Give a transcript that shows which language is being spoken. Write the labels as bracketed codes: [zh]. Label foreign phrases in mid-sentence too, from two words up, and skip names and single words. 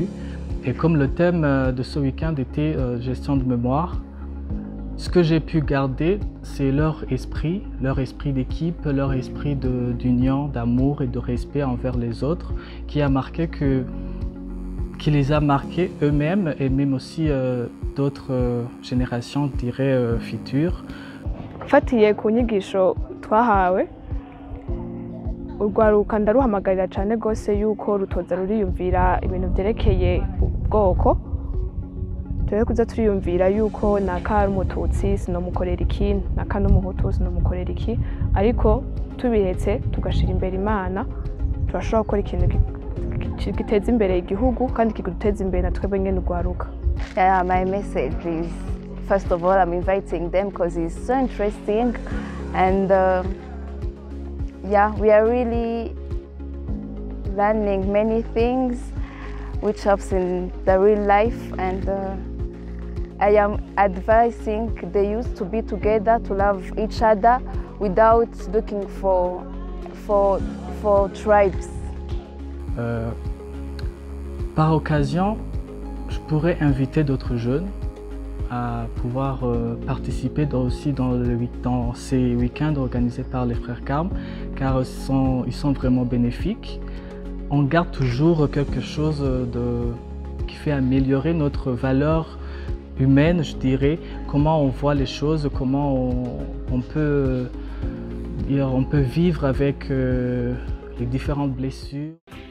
[fr] Et comme le thème de ce week-end était gestion de mémoire, ce que j'ai pu garder, c'est leur esprit d'équipe, leur esprit d'union, d'amour et de respect envers les autres, qui les a marqués eux-mêmes et même aussi d'autres générations, je dirais, futures. [rn] Fatiye ku nyigisho twahawe, urwaruka ndaruhamagarira cyane rwose yuko rutoza ruriyumvira ibintu byerekeye ubwoko. Tuwe kuza turiyumvira yuko naka ari umututsi sinomukorera iki, naka n'umuhutu sinomukorera iki, ariko tubihetse tugashira imbere Imana, turashobora gukora ikintu giteza imbere igihugu kandi kiguteza imbere na twebwe nyene urwaruka. [en] Yeah, my message is, first of all, I'm inviting them because it's so interesting, and yeah, we are really learning many things which helps in the real life, and I am advising the youth to be together, to love each other without looking for tribes. [fr] Par occasion, je pourrais inviter d'autres jeunes à pouvoir participer aussi dans ces week-ends organisés par les Frères Carmes, car ils sont vraiment bénéfiques. On garde toujours quelque chose qui fait améliorer notre valeur humaine, je dirais, comment on voit les choses, comment on peut vivre avec les différentes blessures.